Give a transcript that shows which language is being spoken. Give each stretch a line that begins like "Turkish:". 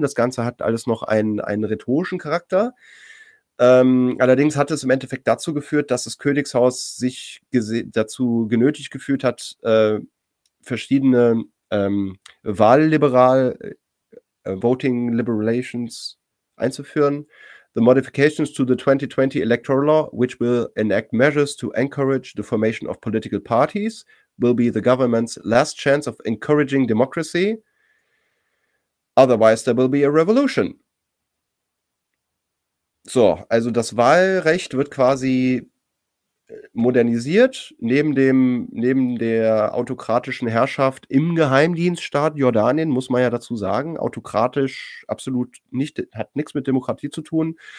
German: Das Ganze hat alles noch einen rhetorischen Charakter. Allerdings hat es im Endeffekt dazu geführt, dass das Königshaus sich dazu genötigt gefühlt hat, verschiedene Voting Liberations einzuführen.
English: The modifications to the 2020 electoral law, which will enact measures to encourage the formation of political parties, will be the government's last chance of encouraging democracy. Otherwise, there will be a revolution.
German: So, also das Wahlrecht wird quasi modernisiert, neben der autokratischen Herrschaft im Geheimdienststaat Jordanien, muss man ja dazu sagen, autokratisch absolut nicht, hat nichts mit Demokratie zu tun.